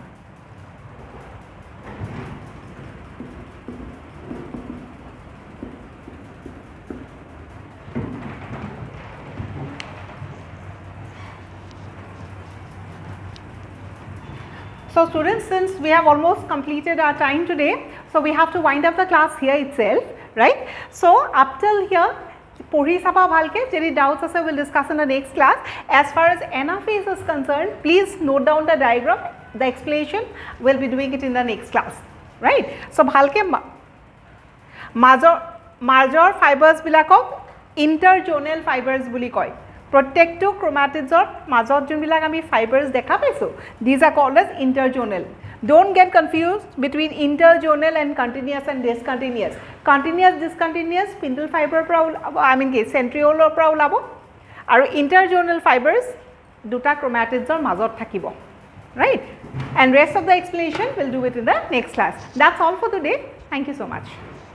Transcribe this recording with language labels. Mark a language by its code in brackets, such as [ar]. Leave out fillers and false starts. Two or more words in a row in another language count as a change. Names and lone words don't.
[en] So students, since we have almost completed our time today, so we have to wind up the class here itself, right? So up till here, [as] পঢ়ি চাবা ভালকে যদি doubts আছে [en] we'll discuss in the next class. As far as anaphase is concerned, please note down the diagram, the explanation, we'll be doing it in the next class, right? [as] So ভালকে মাজৰ fibers বিলাকক [en] interzonal fibers [as] বুলি কয় প্ৰত্যেকটো ক্ৰোমাটিডৰ মাজত যোনবিলাক আমি ফাইবাৰস দেখা পাইছো [en] these are called as interzonal don't get confused between interzonal and continuous and discontinuous continuous discontinuous spindle [as] ফাইবাৰৰ পৰা [en] I mean [as] কি চেণ্ট্ৰিঅলৰ পৰা ওলাব আৰু [en] interzonal fibers [as] দুটা ক্ৰ'মেটিডছৰ মাজত থাকিব [en] right and rest of the explanation we'll do it in the next class. That's all for today. Thank you so much.